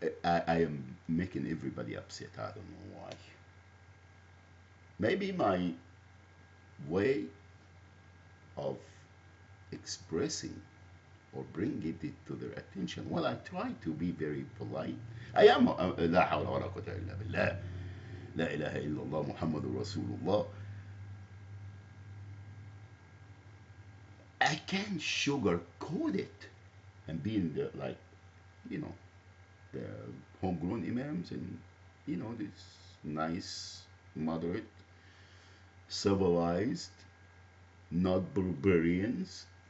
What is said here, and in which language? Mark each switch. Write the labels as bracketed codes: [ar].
[en] I am making everybody upset. I don't know why. Maybe my way of expressing or bringing it to their attention. Well, I try to be very polite. I am. [ar] لا حول ولا قوة إلا بالله. لا إله إلا الله محمد رسول الله. [en] I can't sugarcoat it and being the, like, you know, the homegrown imams and, you know, this nice, moderate, civilized, not barbarians.